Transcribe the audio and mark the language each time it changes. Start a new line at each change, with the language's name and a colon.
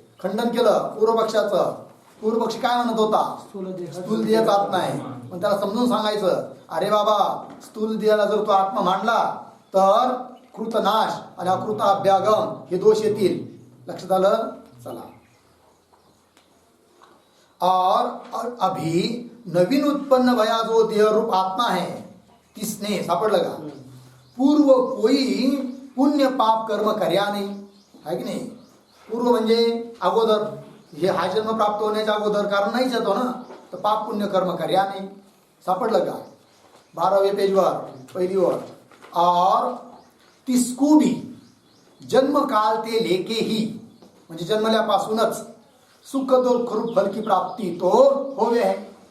Marathi: खंडन केलं पूर्वपक्षाचं. पूर्वपक्षी काय म्हणत होता? स्थूल देहच आत्मा आहे. पण त्याला समजून सांगायचं, अरे बाबा स्थूल देहाला जर तो आत्मा मांडला तर कृतनाश आणि अकृताभ्यागम हे दोष येतील. लक्षात आलं? चला.
Hindi: और अभी नवीन उत्पन्न भया जो देह रूप आत्मा है किसने,
Marathi: सापडलं का?
Hindi: पूर्व कोई पुण्य पाप कर्म कर्या नाही. है की नाही?
Marathi: पूर्व म्हणजे अगोदर, हे हा जन्म प्राप्त होण्याच्या अगोदर, कारण नाहीच येतो ना, तर पाप पुण्य कर्म कर्या नाही. सापडलं का? 12वें पेजवर पहिली ओळ.
Hindi: और तिसको भी जन्म काल ते लेके ही,
Marathi: म्हणजे जन्मल्यापासूनच
Hindi: सुख दुःख रूप फल की प्राप्ती तो होवे आहे.